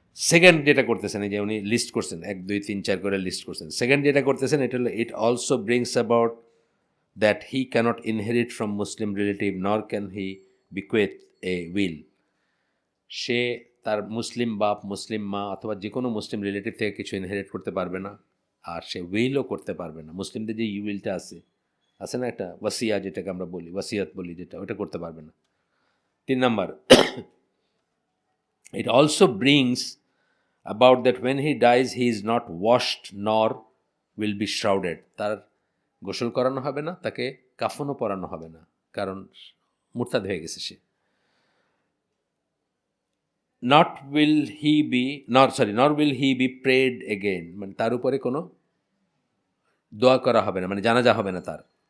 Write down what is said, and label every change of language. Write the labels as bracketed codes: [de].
[bn] Second যেটা করতেছেন, এই যে উনি লিস্ট করছেন 1 2 3 4 করে লিস্ট করছেন, সেকেন্ড যেটা করতেছেন এটা হলো, [en] It also brings about that he cannot inherit from Muslim relative nor can he bequeath a will. [bn] সে তার মুসলিম বাপ, মুসলিম মা অথবা যে কোনো মুসলিম রিলেটিভ থেকে কিছু ইনহেরিট করতে পারবে না, আর সে উইলও করতে পারবে না। মুসলিমদের যে উইলটা আছে না একটা ওয়াসিয়া, যেটাকে আমরা বলি ওয়াসিয়াত বলি, যেটা ওটা করতে পারবে না। 3 number, [en] it also brings about that when he dies he is not washed nor will be shrouded. [bn] তার গোসল করানো হবে না, তাকে কাফনও পরানো হবে না, কারণ মুরতাদ হয়ে গেছে সে। [en] not will he be nor will he be prayed again, [bn] মানে তার উপরে কোনো দোয়া করা হবে না, মানে জানাজা হবে না তার।